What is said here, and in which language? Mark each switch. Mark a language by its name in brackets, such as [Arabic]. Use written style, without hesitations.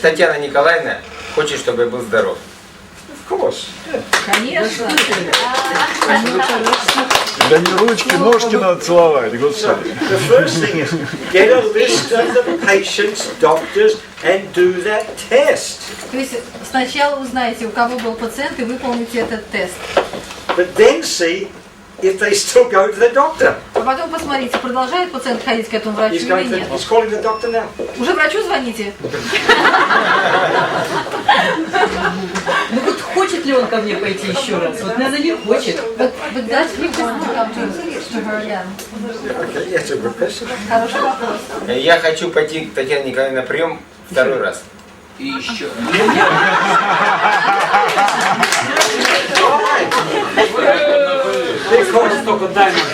[Russian] Татьяна Николаевна хочет, чтобы я был здоров. [English] Of course. [Russian] Конечно. Да не ручки, ножки надо целовать, господи. [English] The first thing is get a list of the patients, doctors, and do that test. [Russian] То есть сначала узнаете, у кого был пациент, и выполните этот тест. [English] But then see if they still go to the doctor. [Russian] А потом посмотрите, продолжает пациент ходить к этому врачу или нет. [English] He's calling the doctor now. [Russian] Уже врачу звоните? Ну вот хочет ли он ко мне пойти еще раз? Вот, наверное, не хочет. [English] But does he want to come to her again? Okay, yes, a good question. [Russian] Хороший вопрос. Я хочу пойти к Татьяне Николаевне на прием второй раз. И еще. [English] Because [Russian] только Даймонд.